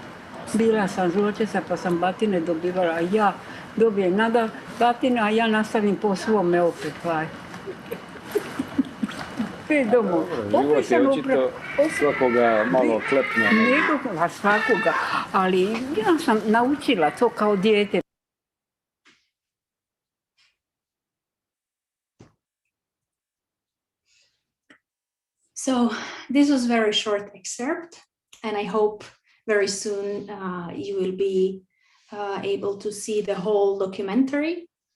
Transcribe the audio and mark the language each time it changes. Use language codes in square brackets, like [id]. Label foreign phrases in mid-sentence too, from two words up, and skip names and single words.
[hr] Bila sam zločesa pa sam batine dobivala, a ja dobijem nada batine, a ja nastavim po svome opet. 5 domova. Život je očito svakoga malo klepne. Nekoga, svakoga, ali ja sam naučila to kao dijete. [en] So this was a very short excerpt, and I hope very soon you will be able to see the whole documentary.